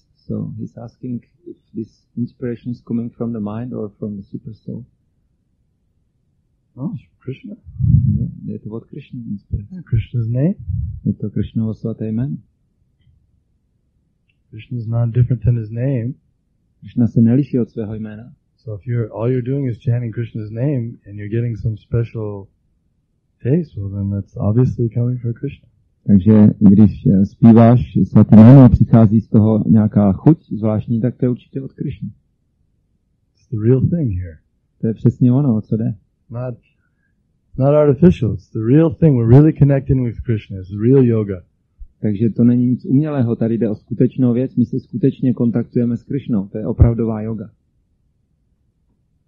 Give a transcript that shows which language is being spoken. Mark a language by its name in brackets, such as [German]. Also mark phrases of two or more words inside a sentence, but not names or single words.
[English] So he's asking if this inspiration is coming from the mind or from the super soul. Oh, it's Krishna. [Czech] Je to od Krishna inspirace. [English] Yeah, Krishna's name. [Czech] Je to Krishnovo svaté jméno. [English] Krishna is not different than his name. [Czech] Krishna se neliší od svého jména. [English] So if all you're doing is chanting Krishna's name and you're getting some special taste, well then that's obviously coming from Krishna. [Czech] Takže když zpíváš svaté jméno a přichází z toho nějaká chuť zvláštní, tak to je určitě od Krishny. [English] It's the real thing here. [Czech] To je přesně ono, o co jde. [English] Not artificial. It's the real thing. We're really connecting with Krishna. It's real yoga. [Czech] Takže to není nic umělého, tady jde o skutečnou věc, my se skutečně kontaktujeme s Krishnou, to je opravdová yoga.